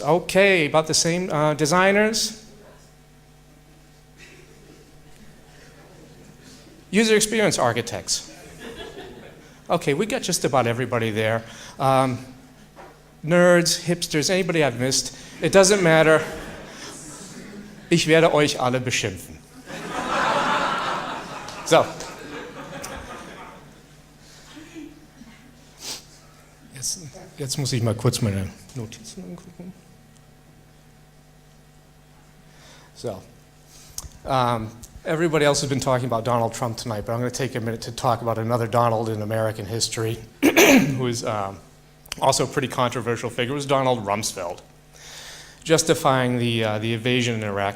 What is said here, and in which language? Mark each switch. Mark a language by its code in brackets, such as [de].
[en] Okay, about the same. Designers? User experience architects. Okay, we got just about everybody there. Nerds, hipsters, anybody I've missed. It doesn't matter. [de] Ich werde euch alle beschimpfen. So. Jetzt muss ich mal kurz meine Notizen angucken. So. [en] Everybody else has been talking about Donald Trump tonight, but I'm going to take a minute to talk about another Donald in American history, who is also a pretty controversial figure. It was Donald Rumsfeld, justifying the invasion in Iraq.